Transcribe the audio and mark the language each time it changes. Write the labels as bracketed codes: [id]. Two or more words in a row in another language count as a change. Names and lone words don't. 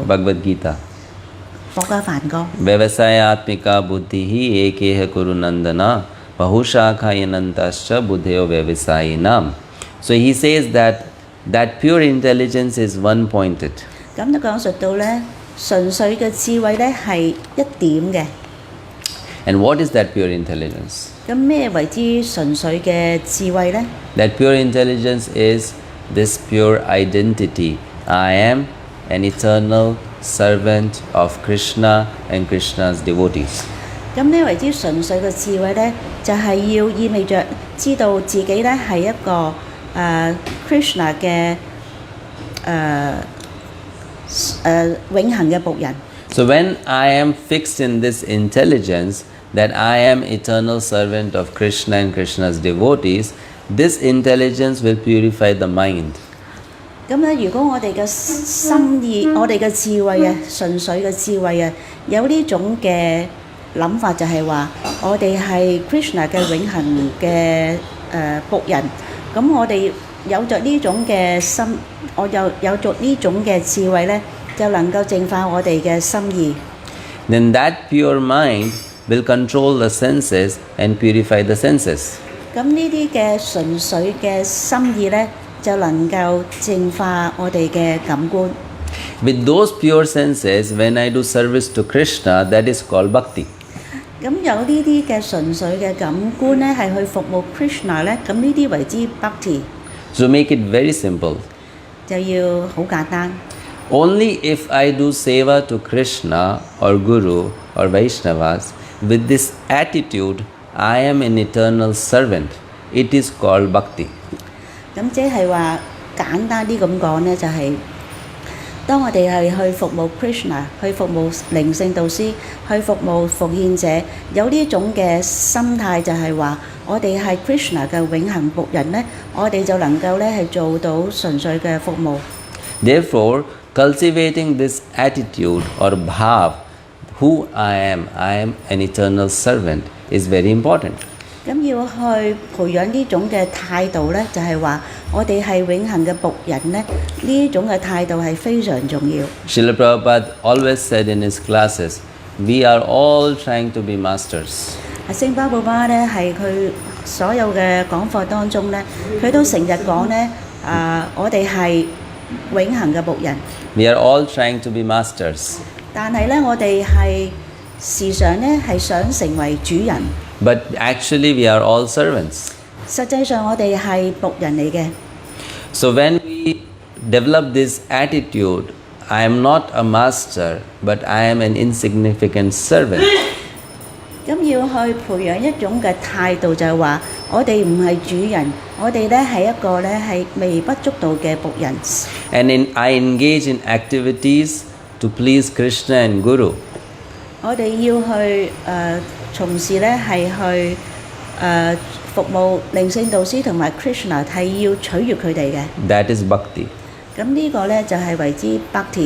[en] Bhagavad Gita. [yue] 博家梵歌。 [sa] व्यवसायात्मिका बुद्धिः एकेह कुरु नन्दन बहुशाखायनन्ताश्च बुद्धयो व्यवसायिनाम्. [en] So he says that pure intelligence is one-pointed. [yue] 咁就講述到咧，純粹嘅智慧咧係一點嘅。 [en] And what is that pure intelligence? [yue] 咁咩為之純粹嘅智慧咧？ [en] That pure intelligence is this pure identity. I am an eternal servant of Krishna and Krishna's devotees. [yue] 咁呢為之純粹嘅智慧呢，就係要意味着知道自己呢係一個Krishna 嘅永恆嘅僕人。 [en] So when I am fixed in this intelligence that I am eternal servant of Krishna and Krishna's devotees, this intelligence will purify the mind. [yue] 咁咧，如果我哋嘅心意、我哋嘅智慧啊，純粹嘅智慧啊，有呢種嘅諗法，就係話我哋係 Krishna 嘅永恆嘅僕人。咁我哋有着呢種嘅心，我有着呢種嘅智慧咧，就能夠淨化我哋嘅心意。 [en] Then that pure mind will control the senses and purify the senses. [yue] 咁呢啲嘅純粹嘅心意咧，就能夠淨化我哋嘅感官。 [en] With those pure senses, when I do service to Krishna, that is called bhakti. [yue] 咁有呢啲嘅純粹嘅感官咧，係去服務 Krishna 咧，咁呢啲為之 bhakti。 [en] So make it very simple. [yue] 就要好簡單。 [en] Only if I do seva to Krishna or Guru or Vaishnavas with this attitude, I am an eternal servant. It is called bhakti. [yue] 咁即係話簡單啲咁講呢，就係、當我哋係去服務 Krishna， 去服務靈性導師，去服務奉獻者，有呢種嘅心態就係話，我哋係 Krishna 嘅永恆僕人呢，我哋就能夠呢係做到純粹嘅服務。 [en] Therefore, cultivating this attitude or bhav, who I am an eternal servant, is very important. [yue] 咁要去培養呢種嘅態度呢，就係話我哋係永恆嘅僕人呢，呢種嘅態度係非常重要。 [en] Srila Prabhupada always said in his classes, we are all trying to be masters. [yue] 聖巴布巴呢係佢所有嘅講課當中呢，佢都成日講呢，我哋係永恆嘅僕人。 [en] We are all trying to be masters. [yue] 但係呢，我哋係時常呢係想成為主人。 [en] But actually we are all servants. [yue] 實際上我哋係僕人嚟嘅。 [en] So when we develop this attitude, I am not a master, but I am an insignificant servant. [yue] 咁要去培養一種嘅態度，就係話我哋唔係主人，我哋呢係一個呢係微不足道嘅僕人。 [en] And I engage in activities to please Krishna and Guru. [yue] 我哋要去從事呢係去服務靈性導師同埋 Krishna 係要取悅佢哋嘅。 [en] That is bhakti. [yue] 咁呢個呢就係為之 bhakti。